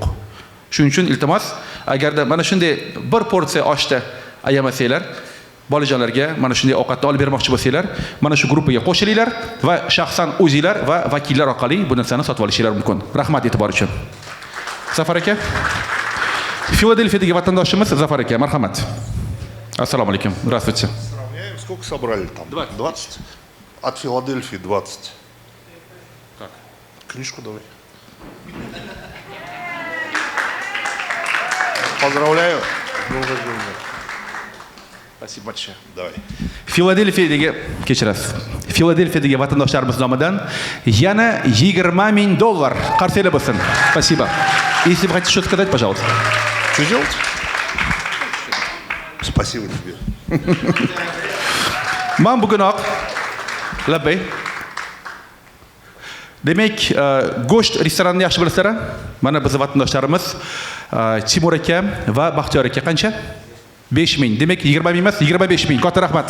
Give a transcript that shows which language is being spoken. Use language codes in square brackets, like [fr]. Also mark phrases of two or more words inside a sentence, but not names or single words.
[uz] Shuning uchun iltimos, agarda mana shunday bir porsiya oshda ayamasanglar, bolajonlarga mana shunday ovqatni olib bermoqchi bo'lsanglar, mana shu guruhga qo'shilinglar va shaxsan o'zinglar va vakillar orqali bu narsani sotib olishinglar mumkin. Rahmat e'tibor uchun. Zafar aka. Филадельфиядagi vatandoshimiz Zafar aka, marhamat. Assalomu alaykum. [ru] Здравствуйте. Сколько собрали там? 20. От Филадельфии 20. Как? Книжку давай. Поздравляю. Спасибо большое. Давай. [uz] Filadelfiyadagi kechirasiz. Filadelfiyadagi vatandoshlarimiz nomidan yana $20,000 qarsiylar bo'lsin. [ru] Спасибо. Если вы хотите что-то сказать, пожалуйста. Что делать? Спасибо тебе. [uz] Men bugunoq labbay. Demak, go'sht restoranini yaxshi bilasizlar. Mana biz vatandoshlarimiz Timur aka va Baxtiyor aka qancha? 5,000. Demak, 20,000 emas, 25,000. Katta rahmat.